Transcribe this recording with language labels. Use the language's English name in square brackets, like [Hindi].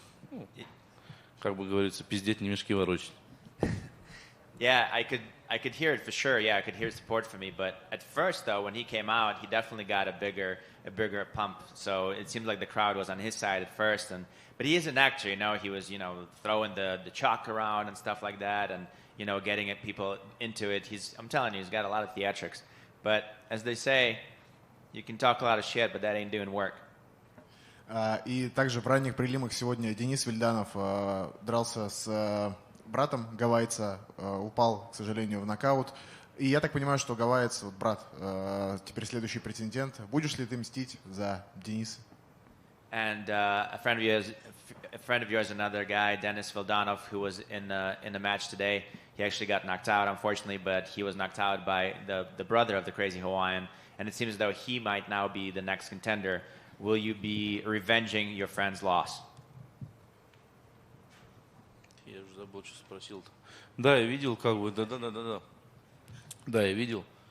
[Russian] Ну, как бы говорится, пиздеть не мешки ворочать. [English] Yeah, I could hear it for sure. Yeah, I could hear support for me. But at first, though, when he came out, he definitely got a bigger pump. So it seemed like the crowd was on his side at first. But he is an actor, you know. He was, you know, throwing the chalk around and stuff like that, and you know, getting people into it. I'm telling you, he's got a lot of theatrics. But as they say, you can talk a lot of shit, but that ain't doing work. [Russian] И также в ранних прелимах сегодня Денис Вильданов дрался с братом гавайца, упал, к сожалению, в нокаут. И я так понимаю, что гавайец, вот брат, теперь следующий претендент. Будешь ли ты мстить за Дениса? [English] And a friend of yours, another guy, Dennis Vildanov, who was in the match today. He actually got knocked out, unfortunately, but he was knocked out by the brother of the Crazy Hawaiian, and it seems as though he might now be the next contender. Will you be revenging your friend's loss? [Russian] Я уже забыл, что спросил-то. Да, я видел, как бы, да. Да, я видел.